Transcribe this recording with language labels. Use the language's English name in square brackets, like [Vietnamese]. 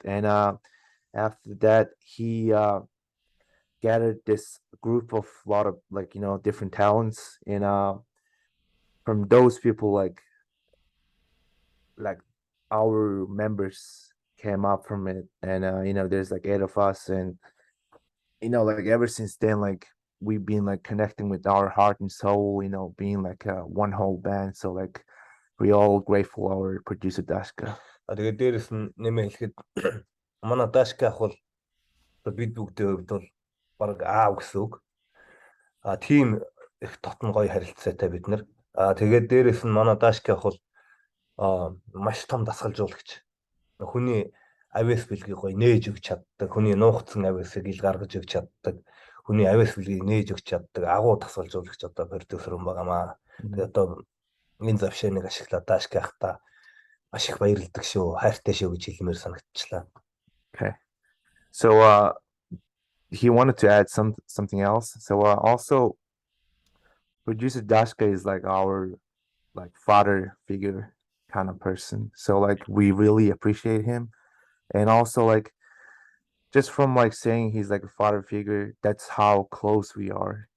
[English] And after that, he gathered this group of a lot of like different talents, and from those people like our members came up from it, and there's like 8 of us, and like ever since then, like we've been like connecting with our heart and soul, being like one whole band. So like we all grateful our producer Dasha. [Mongolian] Тэгээд дээрэс нь нэмээ хэлэхэд манай Dasha ах бол бид бүгдээ хувьд бол баг аав гэсэн үг. Тийм их тотон гоё харилцаатай бид нар. Тэгээд дээрэс нь манай Dasha ах бол маш том дасгалжуулагч. Хүний авиас бэлгийг гоё нээж өгч чаддаг, хүний нуугдсан авиасыг ил гаргаж өгч чаддаг, хүний авиас бэлгийг нээж өгч чаддаг агуу дасгалжуулагч одоо продюсер юм байгаамаа. Тэгээд одоо энэ завшааныг ашиглаад Dasha ахта маш их баярлдаг шүү, хайртай шүү гэж хэлмээр санагдчихлаа. [English] Okay. So he wanted to add something else. So also producer Dasha is like our like father figure kind of person. So like we really appreciate him. And also like just from like saying he's like a father figure, that's how close we are.